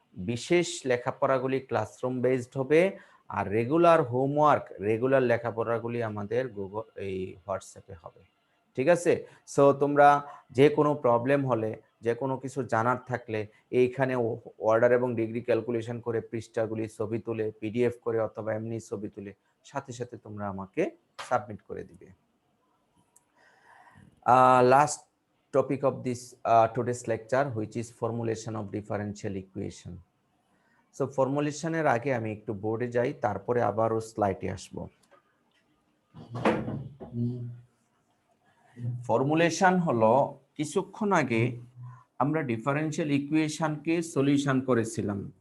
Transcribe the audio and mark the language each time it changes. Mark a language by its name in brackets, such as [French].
[Bangla] বিশেষ লেখাপড়াগুলি classroom based হবে, আর regular homework, regular লেখাপড়াগুলি আমাদের গুগল এই হোয়াটসঅ্যাপে হবে, ঠিক আছে? সো তোমরা যে কোনো প্রবলেম হলে, যে কোনো কিছু জানার থাকলে এইখানে অর্ডার এবং ডিগ্রি ক্যালকুলেশন করে পৃষ্ঠাগুলি ছবি তুলে পিডিএফ করে অথবা এমনি ছবি তুলে সাথে সাথে তোমরা আমাকে সাবমিট করে দিবে। [English] Last topic of this today's lecture, which is formulation of differential equation. [Bangla] So formulation এর আগে আমি একটু বোর্ডে যাই, তারপরে আবারও স্লাইডে আসব। ফর্মুলেশন হলো কিছুক্ষণ আগে আমরা ডিফারেনশিয়াল ইকুয়েশনকে সলিউশন করেছিলাম।